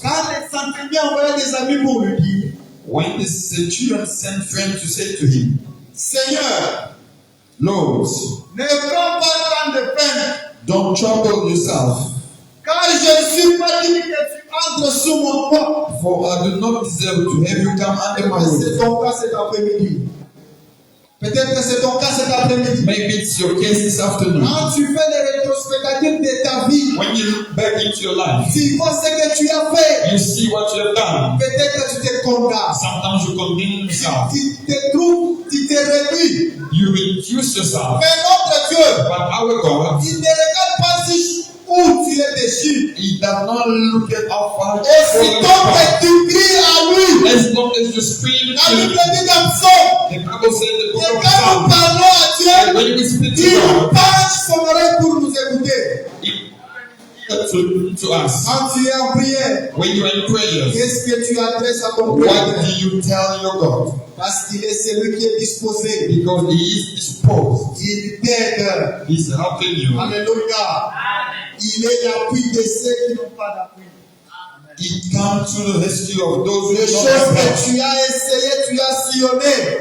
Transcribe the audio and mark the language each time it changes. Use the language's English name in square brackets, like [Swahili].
[French] Quand les centeniers envoyaient des amis pour lui dire, [English] When the centurion sent friends to say to him, [French] Seigneur, [English] Lord, [French] ne prends pas tant de peine, [English] don't trouble yourself, [French] car je ne suis pas digne que tu entres sous mon toit. [English] for I do not deserve to have you come under my [French] C'est [English] roof. [French] ton cas cet après-midi. Peut-être que c'est ton cas cet après-midi. [English] Maybe it's your case this afternoon. [French] Quand tu fais les rétrospectives de ta vie, [English] When you look back into your life, [French] tu vois ce que tu as fait. [English] you see what you have done. [French] Peut-être que tu te condamnes. [English] Sometimes you condemn yourself. [French] Tu te trouves, tu te réduis. [English] You reduce yourself. [French] Mais notre Dieu, [English] But our God, [French] il ne regarde pas si où tu es déchu. [English] He does not look at how far [French] Et si tant que tu cries à lui, [English] as long as you scream [French] la [English] to [French] Bible [English] Him. [French] dit dans Psaume, [English] The Bible says the [French] et [English] book of [French] quand nous [English] Psalms, [French] parlons à Dieu, [English] and when we speak to [French] il [English] God, [French] penche son oreille pour nous écouter. [English] to us. [French] Quand tu es en prière, [English] When you are in prayers, [French] qu'est-ce que tu adresses à ton [English] what [French] Père? [English] do you tell your God? [French] Parce qu'il est celui qui est disposé. [English] Because He is disposed. [French] Il t'aide. [English] He's helping you. [French] Alléluia. Il est l'appui de ceux qui n'ont pas d'appui. [English] He comes to the rescue of those [French] Les [English] who [French] choses [English] don't have [French] que [English] help. [French] tu as essayé, tu as sillonné.